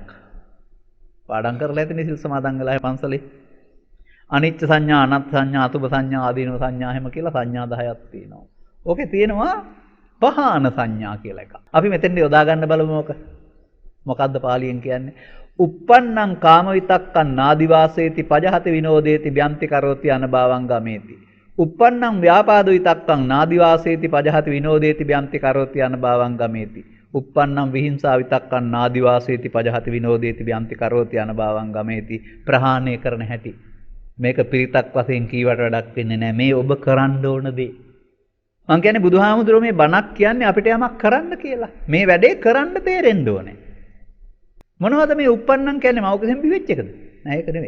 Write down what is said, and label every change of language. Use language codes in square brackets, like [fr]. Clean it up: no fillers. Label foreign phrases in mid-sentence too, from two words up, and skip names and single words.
[si] පාඩම් කරලා ඇතිනේ සිල් සමාදන් වෙලා පන්සලේ. අනිච්ච සංඥා, අනත් සංඥා, අතුබ සංඥා, ආදීනව සංඥා හැම කියලා සංඥා 10ක් තියෙනවා. ඕකේ තියෙනවා පහාන සංඥා කියලා එකක්. අපි මෙතෙන්දී යොදා ගන්න බලමු මොක. මොකද්ද පාලියෙන් කියන්නේ? [pi] uppannam kama vitakkan nadivaseeti pajahati vinodeti byanti karoti anabhavam gameti. uppannam vyapado vitakkan nadivaseeti pajahati vinodeti byanti karoti anabhavam gameti. uppannam vihinsa vitakkan nadivaseeti pajahati vinodeti byanti karoti anabhavam gameti. [si] ප්‍රහාණය කරන හැටි. මේක පිරිතක් වශයෙන් කීවට වැඩක් වෙන්නේ නැහැ. මේ ඔබ කරන්න ඕන දේ. මං කියන්නේ බුදුහාමුදුරුවෝ මේ බණක් කියන්නේ අපිට යමක් කරන්න කියලා. මේ වැඩේ කරන්න තේරෙන්න ඕනේ. මොනවද මේ uppannam කියන්නේ මෞකසෙන් බිවෙච්ච එකද? නෑ ඒක නෙමෙයි.